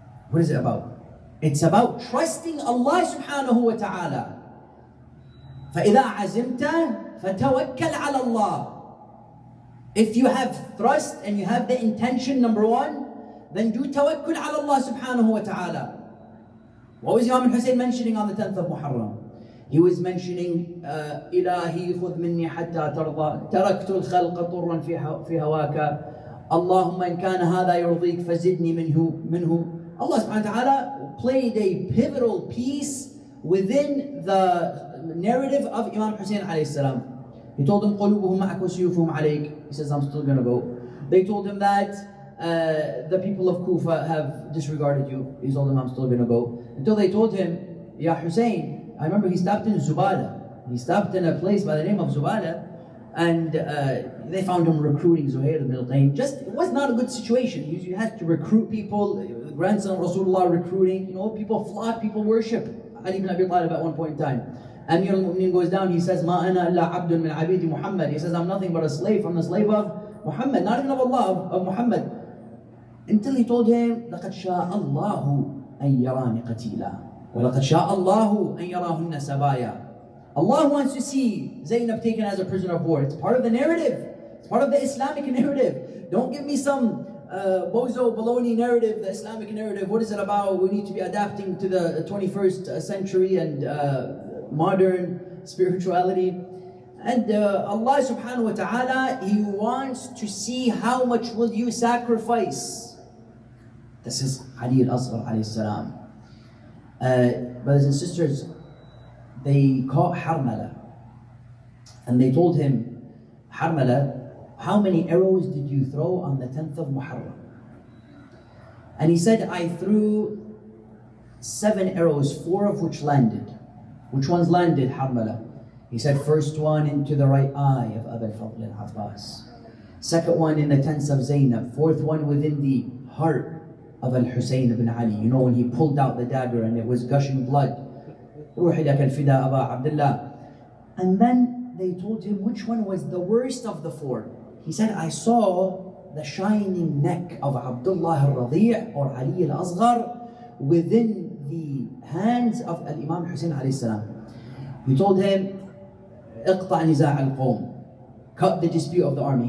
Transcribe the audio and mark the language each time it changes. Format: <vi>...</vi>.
<en>What is it about? It's about trusting Allah subhanahu wa ta'ala.</en> <ar>فَإِذَا عَزِمْتَ فَتَوَكَّلْ عَلَى اللَّهِ.</ar> <en>If you have thrust and you have the intention, number 1, then do tawakkul ala Allah subhanahu wa ta'ala. What was Imam Hussein mentioning on the 10th of Muharram? He was mentioning,</en> <ar>إِلَهِي خُذْ مِنِّي حَتَّى تَرْضَى تَرَكْتُ الْخَلْقَ طُرًّا فِي هَوَاكَ اللَّهُمَّ إِنْ كَانَ هَذَا يُرْضِيكَ فَزِدْنِي مِنْهُ.</ar> <en>Allah subhanahu wa ta'ala played a pivotal piece within the narrative of Imam Hussein alayhi salam. He told them,</en> <ar>قُلُوبُهُمْ مَعَكَ وَسُيُوفُهُمْ عَلَيْكَ.</ar> <en>He says, I'm still going to go. They told him that the people of Kufa have disregarded you. He told them, I'm still going to go. Until they told him, Ya Hussein, I remember he stopped in Zubada. He stopped in a place by the name of Zubada, and they found him recruiting Zuhair ibn al-Qayn. It was not a good situation. You had to recruit people, the grandson of Rasulullah recruiting, people flock, people worship Ali ibn Abi Talib at one point in time. Amir al-Mu'minin goes down, he says,</en> <ar>Ma ana illa abdun min abidi Muhammad.</ar> <en>He says, I'm nothing but a slave from the slave of Muhammad, not even of Allah, of Muhammad. Until he told him,</en> <ar>لَقَدْ شَاءَ اللَّهُ أَن يَرَانِ قَتِيلًا وَلَقَدْ شَاءَ اللَّهُ أَن يَرَاهُنَّ سَبَايًا.</ar> <en>Allah wants to see Zainab taken as a prisoner of war. It's part of the narrative. It's part of the Islamic narrative. Don't give me some bozo baloney narrative, the Islamic narrative. What is it about? We need to be adapting to the 21st century and modern spirituality. And Allah subhanahu wa ta'ala, He wants to see how much will you sacrifice. This is Ali al-Asghar alayhi salam. Brothers and sisters, they caught Harmala and they told him, Harmala, how many arrows did you throw on the 10th of Muharram? And he said, I threw 7 arrows, 4 of which landed. Which ones landed, Harmala? He said, first one into the right eye of Abu al-Fadl al-Abbas. Second one in the tents of Zainab. Fourth one within the heart of Al-Husayn ibn Ali. You know, when he pulled out the dagger and it was gushing blood.</en> <ar>روحي لك الفداء أبا عبد الله.</ar> <en>And then they told him which one was the worst of the 4. He said, I saw the shining neck of Abdullah al-Radi' or Ali al-Asghar within the hands of Imam Hussein alayhi salam. He told him,</en> <ar>اقطع نزاع القوم,</ar> <en>cut the dispute of the army.</en>